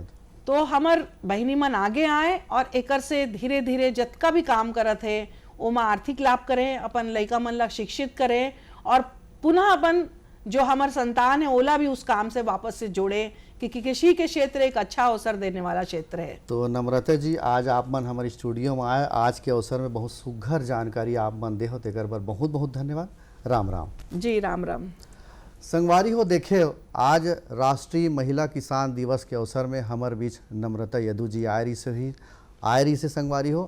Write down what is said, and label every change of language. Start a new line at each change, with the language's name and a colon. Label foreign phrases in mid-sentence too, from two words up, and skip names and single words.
Chhattisgarhi: तो हमार बहिनी मन आगे आए और एकर से धीरे धीरे जितना भी काम करत है ओमा आर्थिक लाभ करें, अपन लड़का मन ला शिक्षित करें और पुनः अपन जो हमार संतान है ओला भी उस काम से वापस से जोड़े, क्योंकि कृषि के क्षेत्र एक अच्छा अवसर देने वाला क्षेत्र है। तो नम्रता जी, आज आप मन हमारे स्टूडियो में आए, आज के अवसर में बहुत सुघर जानकारी आप मन दे हो, तेकर बर बहुत बहुत धन्यवाद। राम राम जी। राम राम। संगवारी हो, देखे आज राष्ट्रीय महिला किसान दिवस के अवसर में हमारे बीच नम्रता यदू जी आयरी से संगवारी हो।